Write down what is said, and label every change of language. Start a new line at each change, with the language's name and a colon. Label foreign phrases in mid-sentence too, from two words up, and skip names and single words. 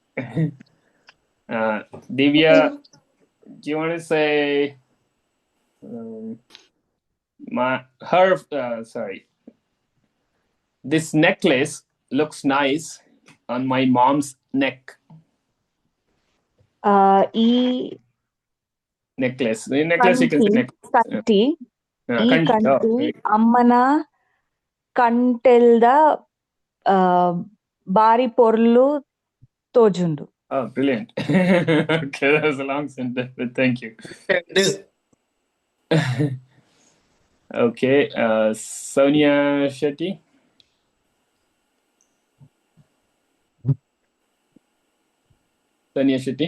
English: Divya, do you want to say sorry. This necklace looks nice on my mom's neck.
Tulu: ಈ
English: Necklace. The necklace you can say necklace.
Tulu: ಕಂಠಿ ಈ
English: Kanti. Oh,
Tulu: ಕಂಠಿ
English: very good.
Tulu: ಅಮ್ಮನ ಕಂಟೆಲ್ದ ಬಾರಿ ಪೊರ್ಲು ತೋಜುಂಡು.
English: Oh, brilliant. Okay, that was a long sentence, but thank you. Okay, Sonia Shetty. Sonia Shetty.